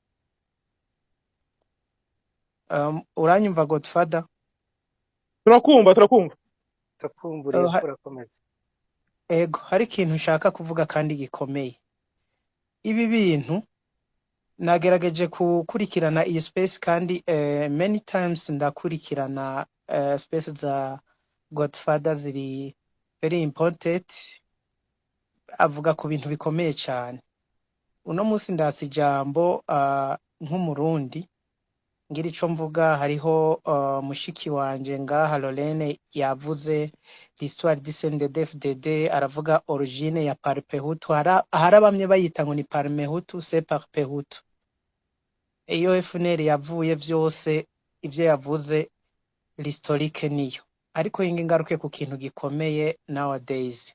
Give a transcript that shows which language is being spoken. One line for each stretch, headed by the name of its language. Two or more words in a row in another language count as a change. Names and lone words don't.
Rundi: Uranyumva Godfather? turakumva turakumburiye urakomeza. Ego, hari ikintu nshaka kuvuga kandi gikomeye. Ibi bintu nagerageje kukurikirana iyi space kandi
English: many times
Rundi: ndakurikirana space za Godfather ziri
English: very important,
Rundi: avuga ku bintu bikomeye cyane. Uno munsi ndasi ijambo nk'umurundi ngira ico mvuga. Hariho mushiki wanje ngaha Lorene yavuze
French: l'histoire du CNDD-FDD,
Rundi: aravuga origine ya Parpehutu. Hari bamwe bayita ngo ni Parmehutu, c'est Parpehutu. Iyo FNL yavuye vyose ivyo yavuze l'historique niyo. Ariko ingaruke ku kintu gikomeye nowadays.